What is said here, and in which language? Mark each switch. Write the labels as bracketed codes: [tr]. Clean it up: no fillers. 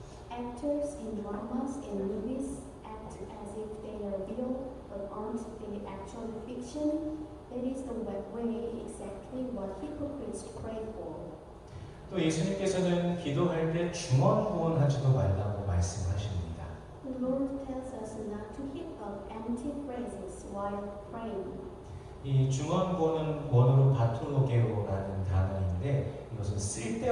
[en] Actors in dramas and movies act as if they are real, but aren't they actually fiction? That is the way exactly what hypocrites pray for. [ko] 또 예수님께서는 기도할 때 중언부언하지도 말라고 말씀하십니다. [en] The Lord tells us not to heap up empty phrases while praying. [ko] 이 중언부언은 원어로 바톨로게오라는 단어인데, 이것은 쓸